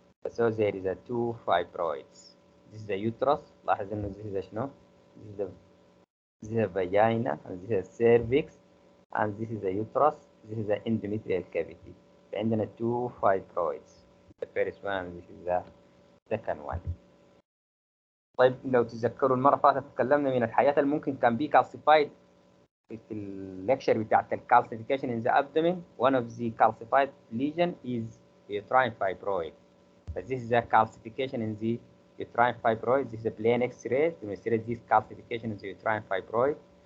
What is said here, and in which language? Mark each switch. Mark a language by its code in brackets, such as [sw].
[en] So there is a two fibroids. This is the uterus. [ar] لاحظ إنه [en] this is [ar] شنو؟ [en] This is the vagina, and this is the cervix, and this is the uterus. This is the endometrial cavity. [ar] عندنا [en] two fibroids. The first one and this is the second one. [ar] طيب لو تتذكروا المرة اللي فاتت تكلمنا من الحاجات اللي ممكن كان بي كالسيفايد في الليكشر بتاعت الكالسيفيكيشن [en] in the abdomen. One of the calcified lesion is uterine fibroid. But this is a calcification in the uterine fibroid. This is a plain X-ray to demonstrate this calcification in the uterine fibroid.